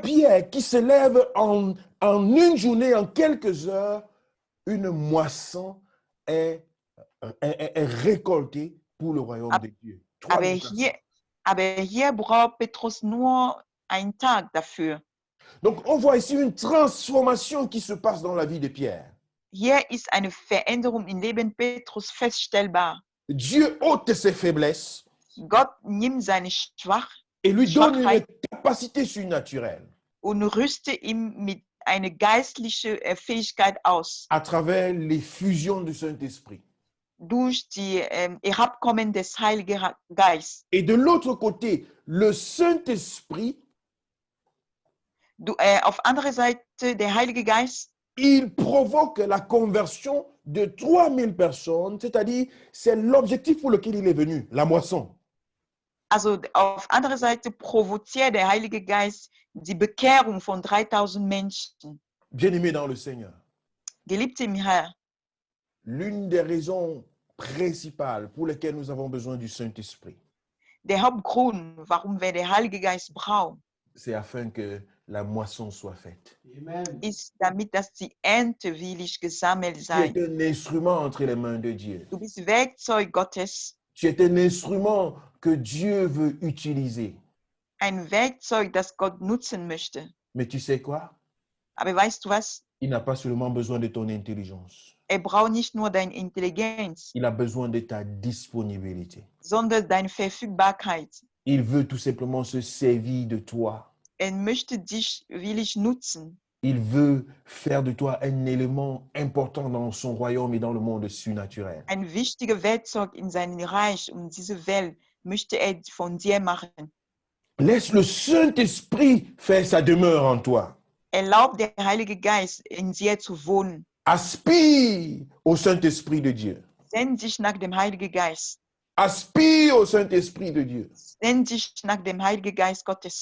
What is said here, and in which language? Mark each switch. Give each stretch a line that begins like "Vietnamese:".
French: Pierre qui se lève en une journée, en quelques heures, une moisson est récoltée pour le royaume de Dieu.
German: Aber hier braucht Petrus nur einen Tag dafür.
French: Donc, on voit ici une transformation qui se passe dans la vie de Pierre.
German: Hier ist eine Veränderung im Leben Petrus feststellbar.
French: Dieu ôte ses faiblesses
German: Gott nimmt seine
French: et lui donne une
German: Schwachheit
French: capacité surnaturelle
German: und rüstet ihn mit einer geistlichen Fähigkeit aus.
French: à travers l'effusion du Saint-Esprit.
German: Durch die Herabkommen des Heiligen Geistes.
French: Et de l'autre côté, le Saint-Esprit,
German: Auf andere Seite, der Heilige Geist,
French: il provoque la conversion de 3000 personnes, c'est-à-dire c'est l'objectif pour lequel il est venu, la moisson.
German: also auf andere Seite provoziert der Heilige Geist die Bekehrung von 3000 Menschen.
French: Bien-aimés dans le Seigneur,
German: Geliebte im Herrn,
French: l'une des raisons principales pour lesquelles nous avons besoin du Saint-Esprit,
German: der Hauptgrund, warum wir den Heiligen Geist brauchen,
French: c'est afin que la moisson soit faite. Amen.
German: ist, damit dass die Ernte willig gesammelt
French: Tu
German: sei.
French: es un instrument entre les mains de Dieu.
German: Du bist Werkzeug Gottes,
French: Tu es un instrument que Dieu veut utiliser.
German: ein Werkzeug, das Gott nutzen möchte.
French: Mais tu sais quoi?
German: Aber weißt du was?
French: Il n'a pas seulement besoin de ton intelligence.
German: Braucht nicht nur deine Intelligenz,
French: Il a besoin de ta disponibilité.
German: sondern deine Verfügbarkeit.
French: Il veut tout simplement se servir de toi.
German: Möchte dich willig nutzen.
French: Il veut faire de toi un élément important dans son royaume et dans le monde surnaturel.
German: Ein wichtiger Werkzeug in seinem Reich und diese Welt möchte von dir machen.
French: Laisse le Saint-Esprit faire sa demeure en toi.
German: Erlaub der Heilige Geist in dir zu wohnen.
French: Aspire au Saint-Esprit de Dieu.
German: Sehn dich nach dem Heiligen Geist.
French: Aspire au Saint-Esprit de Dieu.
German: Sehn dich nach dem Heiligen Geist Gottes.